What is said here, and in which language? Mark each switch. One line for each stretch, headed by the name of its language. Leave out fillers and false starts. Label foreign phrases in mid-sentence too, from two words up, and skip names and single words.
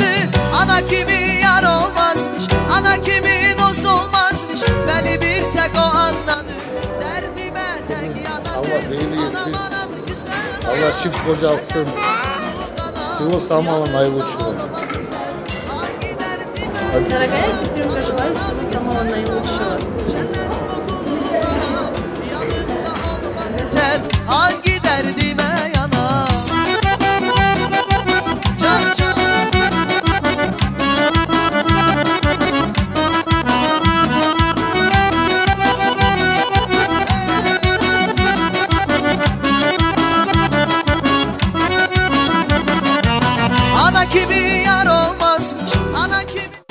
Turkish: Ana gibi yar olmazmış, ana gibi dost olmazmış, beni bir tek o anladı, derdime tek yanardı. Allah iyiliği etsin, Allah çift koca alsın, Sıvı Samal'ın hayırlı uçuşu.
Russian: Дорогая сестренка, желаю всего самого наилучшего.
Turkish: Sen hangi derdime yanar? Can can. Ana gibi yar olmazmış, ana gibi.